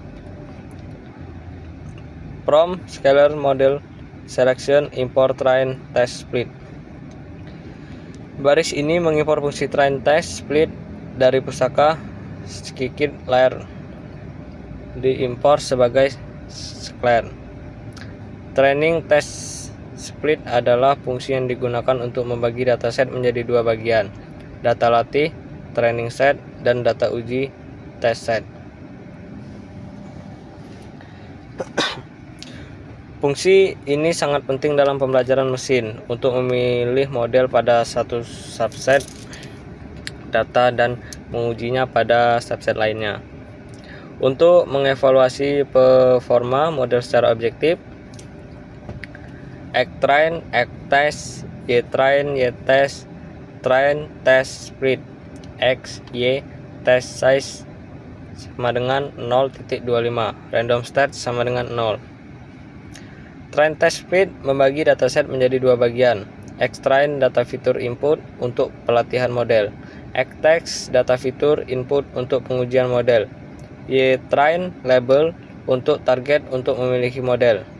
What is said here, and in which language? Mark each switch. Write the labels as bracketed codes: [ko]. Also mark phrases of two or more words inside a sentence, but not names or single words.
[en] From Scalar Model Selection Import Train Test Split. [id] Baris ini mengimpor fungsi [en] train test split [id] dari pustaka scikit-learn, diimpor sebagai Scikit-learn. [en] Training test split [id] adalah fungsi yang digunakan untuk membagi dataset menjadi 2 bagian, data latih [en] training set [id] dan data uji [en] test set. [id] Fungsi ini sangat penting dalam pembelajaran mesin untuk memilih model pada satu subset data dan mengujinya pada subset lainnya. Untuk mengevaluasi performa model secara objektif, [en] X-train, X-test, Y-train, Y-test, train test split, X, Y, test size [id] sama dengan [en] 0.25, random stat [id] sama dengan [en] 0. Train test split [id] membagi dataset menjadi 2 bagian. X-train data [en] fitur input [id] untuk pelatihan model, X-test data [en] fitur input [id] untuk pengujian model, Y-train label untuk target untuk memiliki model.